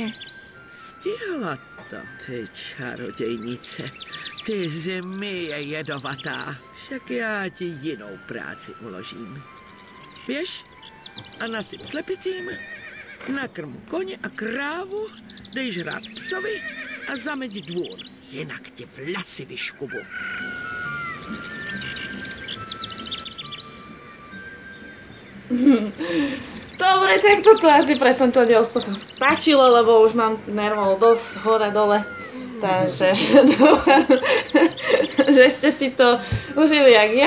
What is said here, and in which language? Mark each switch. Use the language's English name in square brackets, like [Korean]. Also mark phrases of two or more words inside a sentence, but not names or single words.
[Czech] Stihla to, ty čarodějnice. Ty zmije jedovatá. Však já ti jinou práci uložím. Běž a nasyp slepicím, nakrm koně a krávu, dej žrát psovi a zameď dvůr. Jinak ti vlasy vyškubu. [Slovak] Dobre, tak toto asi pre tento diel stačilo, lebo už mám nervov dosť hore-dole. Takže dúfam, že ste si to užili jak ja.